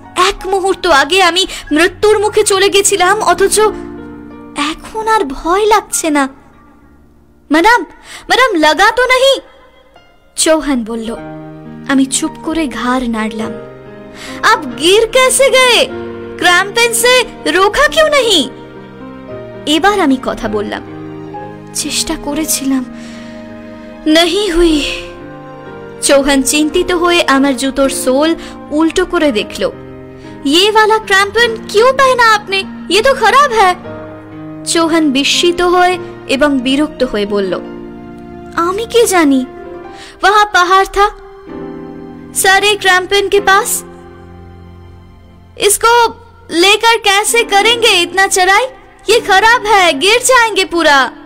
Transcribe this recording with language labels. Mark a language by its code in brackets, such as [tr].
[bn] এক মুহূর্ত আগে আমি মৃত্যুর মুখে চলে গেছিলাম, অথচ এখন আর ভয় লাগছে না। [hi] ম্যাডাম, ম্যাডাম লাগা তো নাহি? [bn] চৌহান বলল। আমি চুপ করে ঘাড় নাড়লাম। [hi] আপ গির कैसे गए? क्रैम्पेन से रोका क्यों नहीं? [bn] এবার আমি কথা বললাম। চেষ্টা করেছিলাম, [hi] नहीं हुई। [bn] চৌহান চিন্তিত হয়ে আমার জুতোর সোল উল্টো করে দেখলো। [hi] ये वाला क्रैम्पेन क्यों पहना आपने? ये तो खराब है। [bn] চৌহান বিস্মিত হয়ে এবং বিরক্ত হয়ে বলল, আমি কি জানি, [hi] वहां पहाड़ था, सारे क्रैम्पेन के पास। इसको लेकर कैसे करेंगे इतना चढ़ाई? ये खराब है, गिर जाएंगे पूरा।